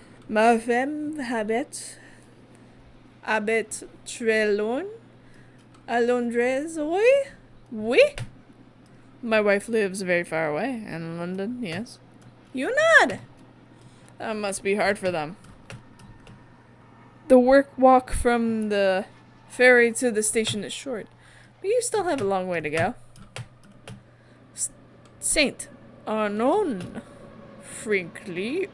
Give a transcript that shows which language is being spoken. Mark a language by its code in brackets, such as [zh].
[fr] Ma femme habite très loin à Londres, oui? Oui? [en] My wife lives very far away in London, yes. You nod! That must be hard for them. The walk from the ferry to the station is short, but you still have a long way to go. [de] Saint Arnon, Frankreich.